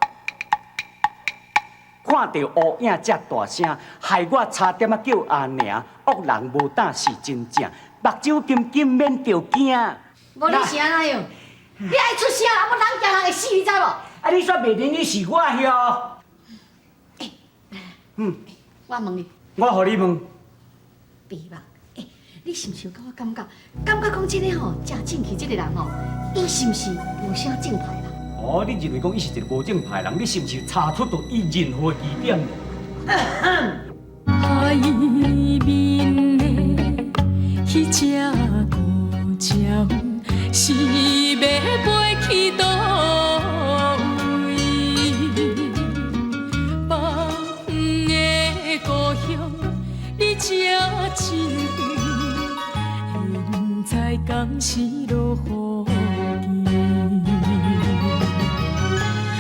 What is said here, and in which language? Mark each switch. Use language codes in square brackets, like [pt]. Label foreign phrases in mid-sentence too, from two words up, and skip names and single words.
[nan] 看到乌影遮大声，害我差点叫阿娘。恶人无胆是真正， 目睭金金免着惊。无你是安怎样？你爱出声啦，要人惊人会死，你知无？啊，你煞袂认你是我哟？我问你，我互你问，比吧，你是毋是有甲我感觉讲这个吼正正气这个人吼，伊是毋是无啥正派啦？哦，你认为讲伊是一个无正派人，你是毋是查出到伊任何疑点？海面的迄只孤鸟，是要飞去倒位？北远的故乡，你正真远，现在敢是落雨天？